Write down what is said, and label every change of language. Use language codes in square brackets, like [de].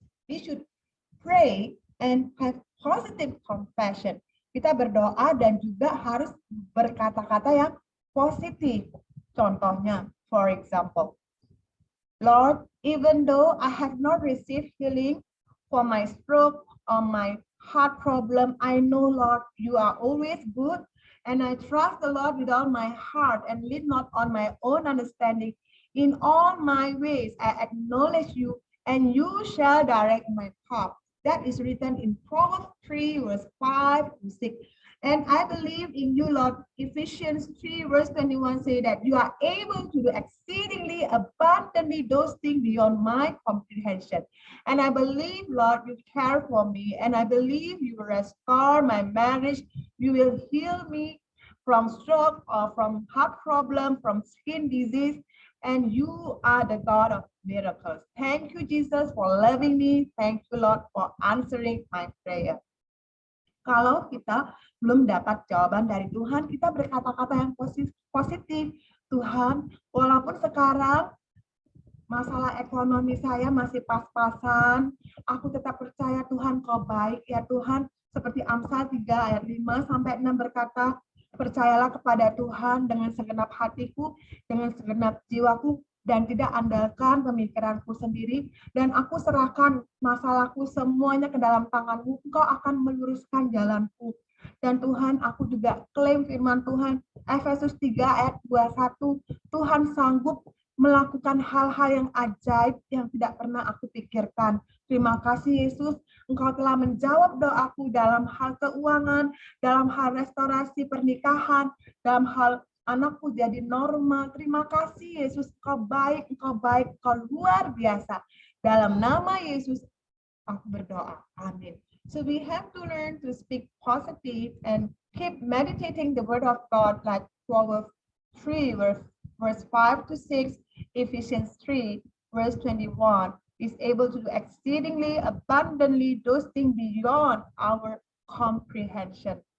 [en] We should pray and have positive compassion. [id] Kita berdoa dan juga harus berkata-kata yang positif. Contohnya, [en] for example, Lord, even though I have not received healing for my stroke or my heart problem, I know, Lord, you are always good, and I trust the Lord with all my heart and lean not on my own understanding. In all my ways, I acknowledge you, and you shall direct my path. That is written in Proverbs 3, verse 5 to 6. And I believe in you, Lord. Ephesians 3 verse 21 say that you are able to do exceedingly abundantly those things beyond my comprehension. And I believe, Lord, you care for me. And I believe you will restore my marriage. You will heal me from stroke or from heart problem, from skin disease. And you are the God of miracles. Thank you, Jesus, for loving me. Thank you, Lord, for answering my prayer. [id] Kalau kita belum dapat jawaban dari Tuhan, kita berkata-kata yang positif. Tuhan, walaupun sekarang masalah ekonomi saya masih pas-pasan, aku tetap percaya Tuhan kau baik ya Tuhan. Seperti Amsal 3 ayat 5-6 berkata, percayalah kepada Tuhan dengan segenap hatiku, dengan segenap jiwaku, dan tidak andalkan pemikiranku sendiri, dan aku serahkan masalahku semuanya ke dalam tanganmu, engkau akan meluruskan jalanku. Dan Tuhan, aku juga klaim firman Tuhan, Efesus 3 ayat 21, Tuhan sanggup melakukan hal-hal yang ajaib yang tidak pernah aku pikirkan. Terima kasih Yesus, Engkau telah menjawab doaku dalam hal keuangan, dalam hal restorasi pernikahan, dalam hal anakku jadi normal. Terima kasih Yesus, Engkau baik, Engkau luar biasa. Dalam nama Yesus, aku berdoa. Amin. [en] So we have to learn to speak positive and keep meditating the word of God, like Proverbs 3 verse 5 to 6, Ephesians 3 verse 21 is able to do exceedingly abundantly those things beyond our comprehension.